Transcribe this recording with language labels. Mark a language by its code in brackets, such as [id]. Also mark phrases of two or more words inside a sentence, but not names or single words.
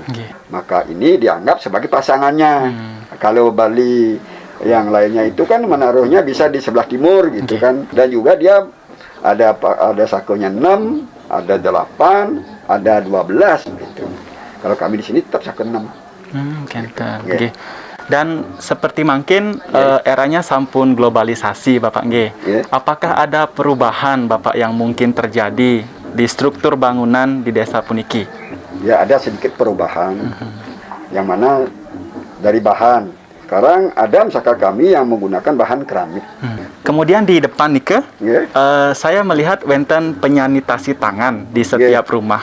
[id] Maka ini dianggap sebagai pasangannya. Kalau Bali yang lainnya itu kan menaruhnya bisa di sebelah timur gitu kan. Dan juga dia ada sakonya 6, ada 8, ada 12 gitu. Kalau kami di sini tetap sako 6. [ban] Kenten. Nggih. [id] Dan seperti mungkin eranya sampun globalisasi Bapak nggih. Apakah ada perubahan Bapak yang mungkin terjadi di struktur bangunan di desa puniki? Ya, ada sedikit perubahan. Yang mana dari bahan. Sekarang ada misalkan kami yang menggunakan bahan keramik. Kemudian di depan nih saya melihat wenten penyanitasi tangan di setiap rumah.